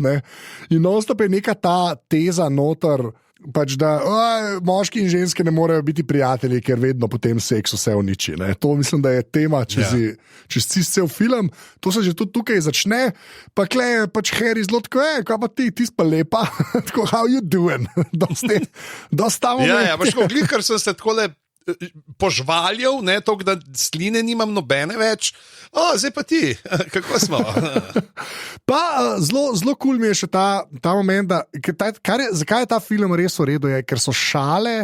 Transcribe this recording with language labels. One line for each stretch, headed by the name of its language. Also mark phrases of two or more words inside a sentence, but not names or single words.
Slovenian: In non-stop je neka ta teza noter, pač da moški in ženske ne morejo biti prijatelji, ker vedno potem seks vse uniči. To mislim, da je tema čez cel film. To se že tudi tukaj začne. Pa kle je pač Harry zelo tako, kaj pa ti pa lepa, tako,
English: how you doing?
Slovenian: Dostamo me. Ja, pač glih, kar sem se takole požvaljev, ne to, da sline nimam nobene več. Zdaj pa ti, kako smo? Pa zelo kul mi je še ta moment, da, zakaj je ta film res v redu, ker so šale.